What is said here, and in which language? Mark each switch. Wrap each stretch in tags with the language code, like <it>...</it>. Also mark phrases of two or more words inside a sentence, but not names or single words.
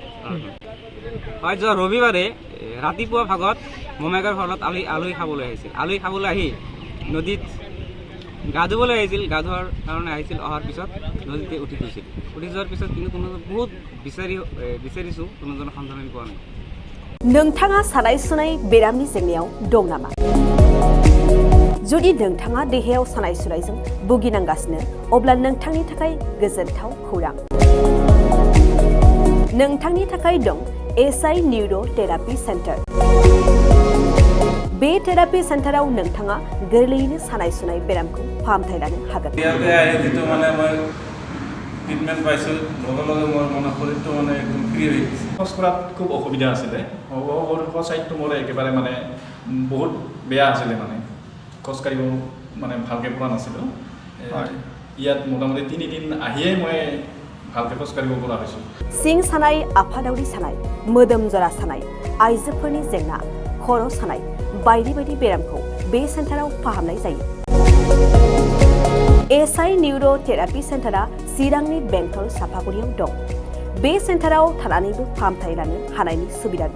<as>হয়, যোৱা ৰবিবাৰে ৰাতিপুৱা ভাগত মোমাইকৰ ঘৰত আলহী খাবলৈ আহিছিল। আলহী খাবলৈ আহি নদীত গা ধুবলৈ আহিছিল। গা ধোৱাৰ কাৰণে আহিছিল। অহাৰ পিছত নদীতে উঠি গৈছিল। উঠি যোৱাৰ পিছত কিন্তু বহুত বিচাৰিছোঁ, কোনোজনৰ সন্ধান পোৱা নাই।</as> <brx>नोंथाङा सानाय सुनाय बेरामनि जेंनायाव दं नामा? जुदि नोंथाङा देहायाव सानाय सुनायजों भुगिनांगासिनो, अब्ला नोंथांनि थाखाय गोजोनथाव खौरां। नोंथांनि थाखाय दं SI निउर' थेरापि सेन्टार। बे थेरापि सेन्टाराव नोंथाङा गोरलैयैनो सानाय सुनाय बेरामखौ फाहामथाय लानो हागोन।</brx> <as>ট্ৰিটমেণ্ট পাইছোঁ, লগে লগে মোৰ শৰীৰটো একদম ফ্ৰী হৈ গৈছে। খোজ কঢ়াত খুব অসুবিধা আছিলে। চাইডটো মোৰ একেবাৰে বহুত বেয়া আছিলে, খোজকাঢ়িব ভালকৈ পৰা নাছিলোঁ। ইয়াত মোটামুটি 3 দিন আহিয়ে মই ভালকৈ খোজকাঢ়িব পৰা হৈছোঁ।</as> <brx>सिं सानाय, आफादावरि सानाय, मोदोम जरा सानाय, आइजोफोरनि जेंना, खर' सानाय बायदि बायदि बेरामखौ बे सेन्टाराव फाहामनाय जायो। SI निउर' थेरापि सेन्टारा चिरांनि बेंटल सापागुरियाव दं। बे सेन्टाराव थानानैबो फाहामथाय लानो हानायनि सुबिदा दं।</brx>